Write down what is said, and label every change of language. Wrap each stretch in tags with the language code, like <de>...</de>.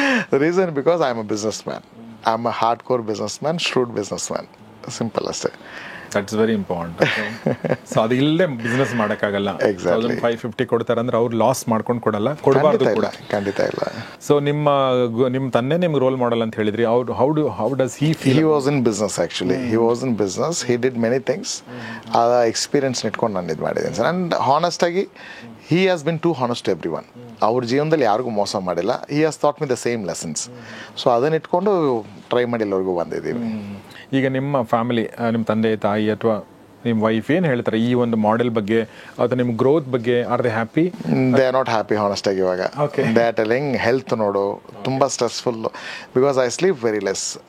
<en>The reason because I am a businessman. I am a hardcore businessman, shrewd businessman.</en> <kn>Simple ಅಷ್ಟೇ.</kn> <en>That's very important.</en> <kn>So ಅದು ಇಲ್ಲದೆ business ಮಾಡೋಕ್ಕಾಗಲ್ಲ. 1550 ಕೊಡ್ತಾರೆ ಅಂದ್ರೆ ಅವ್ರು ಲಾಸ್ ಮಾಡ್ಕೊಂಡು ಕೊಡಲ್ಲ, ಕೊಡಬಾರ್ದು ಕೂಡ. ಖಂಡಿತ ಇಲ್ಲ. ಸೊ ನಿಮ್ಮ ತಂದೆ ನಿಮ್ಗೆ ರೋಲ್ ಮಾಡಲ್ ಅಂತ ಹೇಳಿದ್ರಿ.</kn> <en>How does he feel? He was in business actually. He was in business. He did many things.</en> <kn>ಆ ಎಕ್ಸ್ಪೀರಿಯನ್ಸ್ ಇಟ್ಕೊಂಡು ನಾನು ಇದು ಮಾಡಿದ್ದೀನಿ sir. And ಹಾನೆಸ್ಟಾಗಿ</kn> <en>he has been too honest to everyone.</en> <kn>ಅವ್ರ ಜೀವನದಲ್ಲಿ ಯಾರಿಗೂ ಮೋಸ ಮಾಡಿಲ್ಲ.</kn> <en>he has taught me the same lessons.</en> <kn>So ಅದನ್ನ ಇಟ್ಕೊಂಡು ಟ್ರೈ ಮಾಡಿ ಎಲ್ಲರಿಗೂ ಬಂದಿದ್ದೀವಿ. ಈಗ ನಿಮ್ಮ ಫ್ಯಾಮಿಲಿ, ನಿಮ್ಮ ತಂದೆ ತಾಯಿ ಅಥವಾ ನಿಮ್ಮ ವೈಫ್ ಏನು ಹೇಳ್ತಾರೆ ಈ ಒಂದು ಮಾಡೆಲ್ ಬಗ್ಗೆ ಅಥವಾ ನಿಮ್ಮ ಗ್ರೋತ್ ಬಗ್ಗೆ?</kn> <en>Are they happy? They are not happy ಹಾನೆಸ್ಟಾಗಿ ಇವಾಗ. They are telling</en> <kn>ಹೆಲ್ತ್ ನೋಡು ತುಂಬ stressful,</kn> <en>Because I sleep very less.</en>